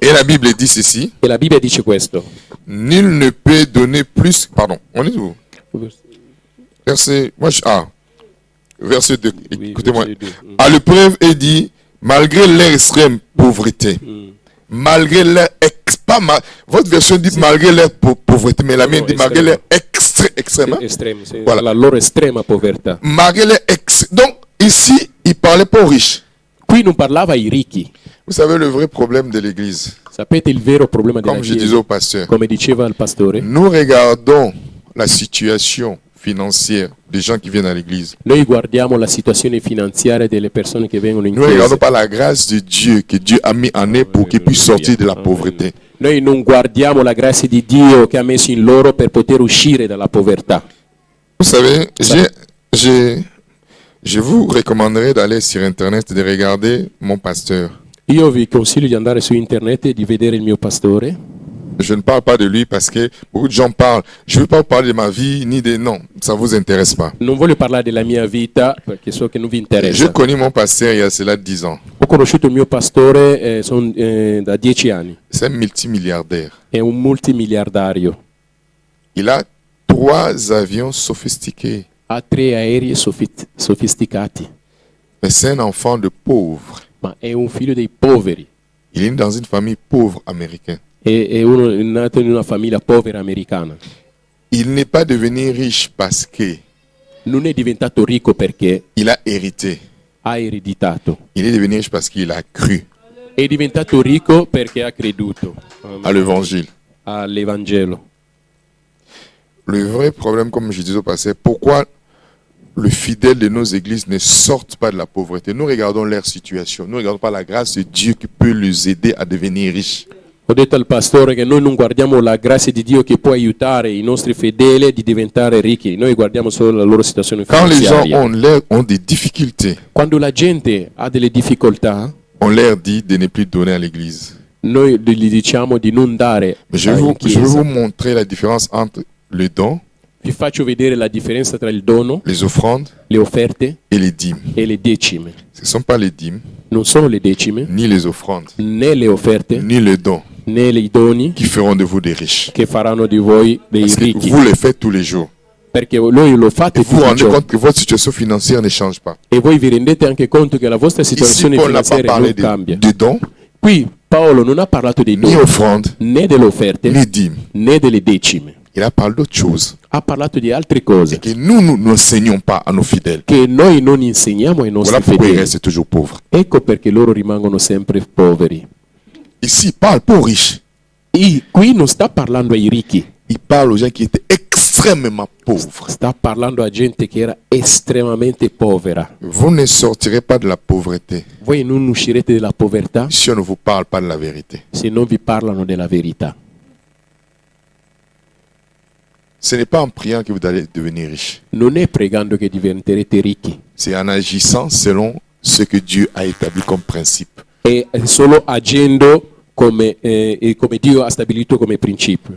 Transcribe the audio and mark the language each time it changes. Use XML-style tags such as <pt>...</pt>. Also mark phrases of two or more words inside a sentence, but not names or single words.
<fr>Et la Bible dit ceci,</fr> <it>E la Bibbia dice questo.</it> <fr>nul ne peut donner plus, pardon, on est où? Verset, verset 2, Oui, écoutez-moi. verset 2. À l'épreuve, il dit, malgré leur extrême pauvreté, malgré leur votre version dit malgré leur pauvreté, mais la mienne dit malgré leur extrême. Hein?</fr> <it>Estremi, sì,</it> <fr>Voilà.</fr> <it>la loro estrema povertà.</it> <fr>Malgré leur Donc, ici, il parlait pas aux riches.</fr> <it>Qui non parlava ai ricchi.</it> <fr>Vous savez, le vrai problème de l'Église,</fr> <it>Sapete il vero problema della</it> <fr>comme je disais</fr> <it>Chiesa?</it> <fr>au pasteur,</fr> <it>Come diceva il pastore,</it> <fr>nous regardons la situation financière des gens qui viennent à l'Église.</fr> <it>noi guardiamo la situazione finanziaria delle persone che vengono in</it> <fr>Nous ne regardons</fr> <it>chiesa.</it> <fr>pas la grâce de Dieu que Dieu a mis en eux pour qu'ils puissent sortir de la pauvreté.</fr> <it>Noi non guardiamo la grazia di Dio che ha messo in loro per poter uscire dalla povertà.</it> <fr>Vous savez, je vous recommanderais d'aller sur Internet et de regarder mon pasteur.</fr> <it>Io vi consiglio di andare su internet e di vedere il mio pastore.</it> <fr>Je ne parle pas de lui parce que beaucoup de gens parlent. Je ne veux pas vous parler de ma vie ni de... Non, ça ne vous intéresse pas.</fr> <it>Non voglio parlare della mia vita perché so che non vi</it> <fr>J'ai</fr> <it>interessa.</it> <fr>connu mon pasteur il y a cela 10 ans.</fr> <it>Ho conosciuto il mio pastore da 10 anni.</it> <fr>C'est un multimilliardaire.</fr> <it>È un multimiliardario.</it> <fr>Il a 3 avions sophistiqués.</fr> <it>Ha 3 aerei sofisticati.</it> <fr>Mais c'est un enfant de pauvre.</fr> <it>Ma è un figlio dei poveri.</it> <fr>Il est né dans une famille pauvre américaine.</fr> <it>È nato in una famiglia povera americana.</it> <fr>Il n'est pas devenu riche parce que</fr> <it>Non è diventato ricco perché</it> <fr>il a hérité.</fr> <it>ha ereditato.</it> <fr>Il est devenu riche parce qu'il a cru</fr> <it>È diventato ricco perché ha creduto</it> <fr>à l'évangile.</fr> <it>all'Evangelo.</it> <fr>Le vrai problème, comme je disais au passé, pourquoi le fidèle de nos églises ne sortent pas de la pauvreté? Nous regardons leur situation. Nous ne regardons pas la grâce de Dieu qui peut les aider à devenir riches.</fr> <it>Ho detto al pastore che noi non guardiamo la grazia di Dio che può aiutare i nostri fedeli di diventare ricchi, noi guardiamo solo la loro situazione</it> <fr>Quand les gens</fr> <it>finanziaria.</it> <fr>ont des difficultés,</fr> <it>Quando la gente ha delle difficoltà,</it> <fr>on leur dit de ne plus donner à l'église.</fr> <it>noi gli diciamo di non dare</it> <fr>Mais</fr> <it>in</it> <fr>je vais</fr> <it>chiesa.</it> <fr>vous montrer la différence entre le don,</fr> <it>Vi faccio vedere la differenza tra il dono,</it> <fr>les offrandes</fr> <it>le offerte</it> <fr>et les dîmes.</fr> <it>e le decime.</it> <fr>Ce ne sont pas les dîmes,</fr> <it>Non sono le decime,</it> <fr>ni les offrandes,</fr> <it>né le offerte,</it> <fr>ni les dons</fr> <it>né i doni</it> <fr>qui feront de vous des riches.</fr> <it>che faranno di voi dei</it> <fr>Parce que</fr> <it>ricchi.</it> <fr>vous les faites tous les jours.</fr> <it>Perché voi lo fate</it> <fr>Et vous vous</fr> <it>tutti i</it> <fr>rendez</fr> <it>giorni.</it> <fr>compte que votre situation financière ne change pas.</fr> <it>E voi vi rendete anche conto che la vostra</it> <fr>Ici,</fr> <it>situazione</it> <fr>Paul n'a pas</fr> <it>finanziaria</it> <fr>parlé</fr> <it>non cambia.</it> <fr>de dons,</fr> <it>Qui Paolo non ha parlato dei</it> <fr>ni</fr> <it>doni,</it> <fr>offrandes,</fr> <it>né delle offerte,</it> <fr>ni dîmes.</fr> <it>né delle decime.</it> <fr>Il a parlé d'autre chose.</fr> <it>Ha parlato di altre cose</it> <fr>Et que nous n'enseignons pas à nos fidèles.</fr> <it>che noi non insegniamo ai nostri</it> <fr>Voilà pourquoi ils</fr> <it>fedeli.</it> <fr>restent toujours pauvres.</fr> <it>Ecco perché loro rimangono sempre poveri.</it> <fr>Ici, il parle pas aux riches.</fr> <it>Qui non sta parlando ai ricchi,</it> <fr>Il parle aux gens qui étaient extrêmement pauvres.</fr> <it>sta parlando a gente che era estremamente povera.</it> <fr>Vous ne sortirez pas de la pauvreté</fr> <it>Voi non uscirete dalla povertà</it> <fr>si on ne vous parle pas de la vérité.</fr> <it>se non vi parlano della verità.</it> <fr>Ce n'est pas en priant que vous allez devenir riche.</fr> <it>Non è pregando che diventerete ricchi,</it> <fr>C'est en agissant selon ce que Dieu a établi comme principe.</fr> <it>è solo agendo come Dio ha stabilito come principio.</it>